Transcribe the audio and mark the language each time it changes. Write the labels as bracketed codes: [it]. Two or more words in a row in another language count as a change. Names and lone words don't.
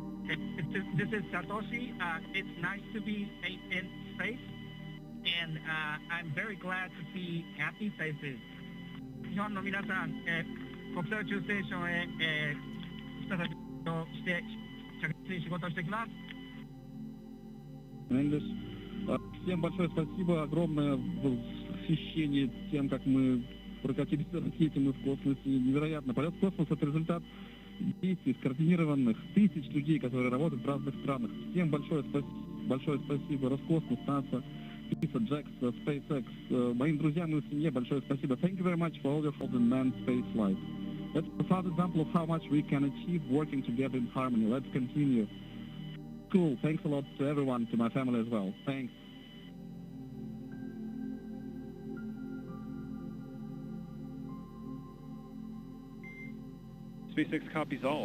[en] This is Satoshi. It's nice to be in space, and I'm very glad to see happy faces. [ja] 日本の皆さん、国際宇宙ステーションへ、再びして着実に仕事をしてきます。 [ru] Всем большое спасибо, огромное восхищение тем, как мы прокатились на ракете, мы в космосе. Невероятно. Полет в космос — это результат действий скоординированных тысяч людей, которые работают в разных странах. Всем большое спасибо. Роскосмос, НАСА, JAXA, SpaceX. Моим друзьям и семье большое спасибо. [en] Thank you very much for all your help in manned space flight. That's a proud example of how much we can achieve working together in harmony. Let's continue. Cool. Thanks a lot to everyone, to my family as well. Thanks. SpaceX copies all.